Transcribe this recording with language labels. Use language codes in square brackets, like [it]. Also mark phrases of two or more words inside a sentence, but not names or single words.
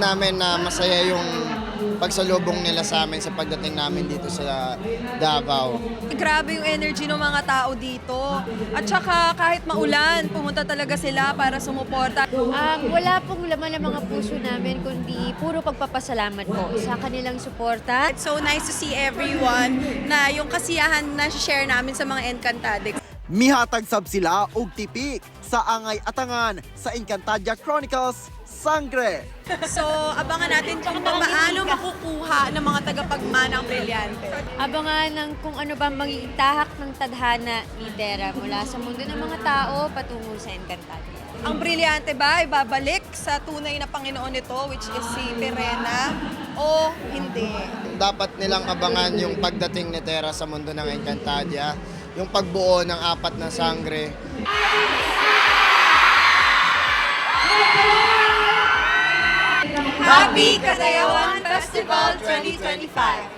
[tl] namin na masaya yung pagsalubong nila sa amin sa pagdating namin dito sa Davao. Grabe yung energy ng mga tao dito. At saka kahit maulan, pumunta talaga sila para sumuporta. Wala pong laman ng mga puso namin, kundi puro pagpapasalamat po sa kanilang suporta. [en] It's so nice to see everyone [tl] na yung kasiyahan na share namin sa mga Encantadix. [ceb] Mihatag sab sila og tipik sa angay atangan sa Encantadia Chronicles Sangre. [tl] So, abangan natin kung paano makukuha ng mga tagapagmana ang brilyante. Abangan ng kung ano ba magiging tahak ng tadhana ni Terra mula sa mundo ng mga tao patungo sa Encantadia. Ang brilyante ba ay babalik sa tunay na Panginoon nito, [en] which is [tl] si Perena, o hindi? Dapat nilang abangan yung pagdating ni Terra sa mundo ng Encantadia, yung pagbuo ng 4 na sangre. [en] Happy Happy Kadayawan Festival 2025!